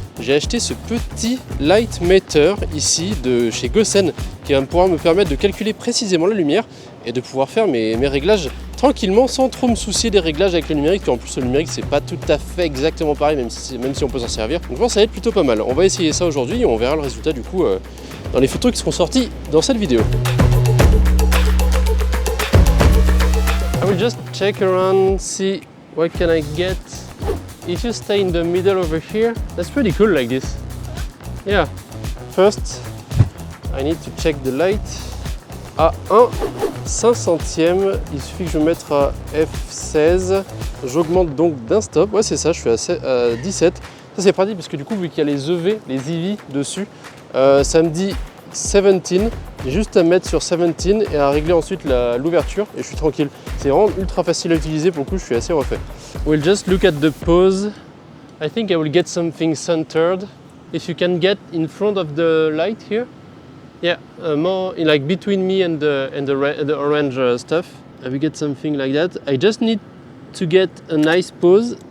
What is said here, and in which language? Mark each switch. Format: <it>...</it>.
<fr>J'ai acheté ce petit light meter ici de chez Gosen qui va pouvoir me permettre de calculer précisément la lumière et de pouvoir faire mes réglages tranquillement sans trop me soucier des réglages avec le numérique. En plus le numérique c'est pas tout à fait exactement pareil même si on peut s'en servir. Donc je pense que ça va être plutôt pas mal. On va essayer ça aujourd'hui et on verra le résultat du coup dans les photos qui seront sorties dans cette vidéo.</fr> <en>I will just check around, see what can I get. if you stay in the middle over here, that's pretty cool like this. Yeah. First, I need to check the light.</en> <fr>À 1/500e, il suffit que je me mette à F16. J'augmente donc d'un stop. Ouais, c'est ça, je suis à 17. Ça, c'est pratique parce que du coup, vu qu'il y a les EV, les EV dessus, ça me dit 17. J'ai juste à mettre sur 17 et à régler ensuite l'ouverture et je suis tranquille. C'est vraiment ultra facile à utiliser, pour le coup, je suis assez refait.</fr> <en>We'll just look at the pose. I think I will get something centered. If you can get in front of the light here. Yeah, more like between me and the orange stuff. I will get something like that. I just need to get a nice pose.</en>